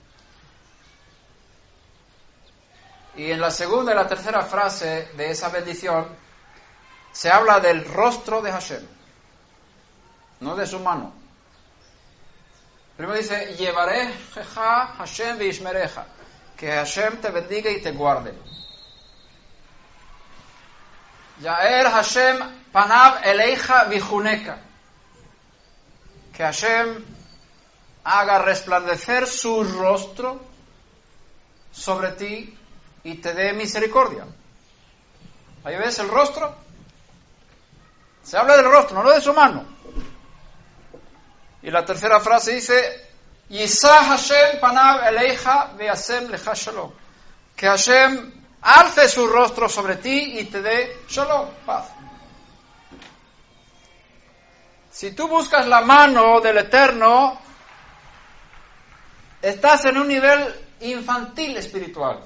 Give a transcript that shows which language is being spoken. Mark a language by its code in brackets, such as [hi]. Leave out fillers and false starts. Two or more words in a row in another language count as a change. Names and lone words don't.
[es] Y en la segunda y la tercera frase de esa bendición se habla del rostro de Hashem, no de su mano. Primero dice, [he] יברכך השם וישמרך, [es] que Hashem te bendiga y te guarde. [he] יאר השם פניו אליך ויחנך, [es] que Hashem haga resplandecer su rostro sobre ti y te dé misericordia. Ahí ves el rostro. Se habla del rostro, no de su mano. Y la tercera frase dice, [he] ישא השם פניו אליך וישם לך שלום, [es] que Hashem alce su rostro sobre ti y te dé shalom, paz. Si tú buscas la mano del Eterno, estás en un nivel infantil espiritual.